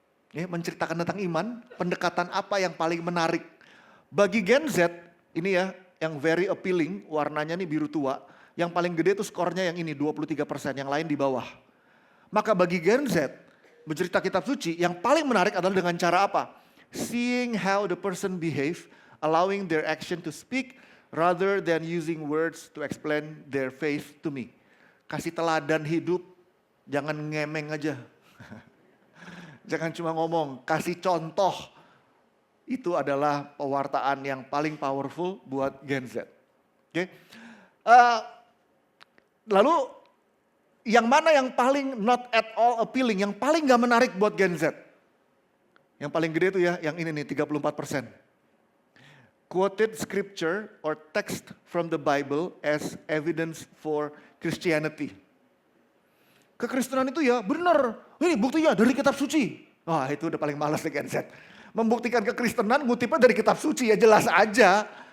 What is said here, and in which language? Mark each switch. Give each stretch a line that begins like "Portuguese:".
Indonesian: Menceritakan tentang iman, pendekatan apa yang paling menarik? Bagi Gen Z, ini ya, yang
English: very appealing,
Indonesian: warnanya nih biru tua. Yang paling gede tuh skornya yang ini, 23%, yang lain di bawah. Maka bagi Gen Z, bercerita kitab suci, yang paling menarik adalah dengan cara apa?
English: Seeing how the person behave, allowing their action to speak, rather than using words to explain their faith to me.
Indonesian: Kasih teladan hidup, jangan ngemeng aja. Jangan cuma ngomong, kasih contoh. Itu adalah pewartaan yang paling powerful buat Gen Z. Oke. Lalu yang mana yang paling
English: not at all appealing,
Indonesian: yang paling gak menarik buat Gen Z? Yang paling gede itu ya, yang ini nih 34%.
English: Quoted scripture or text from the Bible as evidence for Christianity.
Indonesian: Kekristenan itu ya benar, ini buktinya dari kitab suci. Wah itu udah paling malas deh Gen Z. Membuktikan kekristenan ngutipnya dari kitab suci ya jelas aja.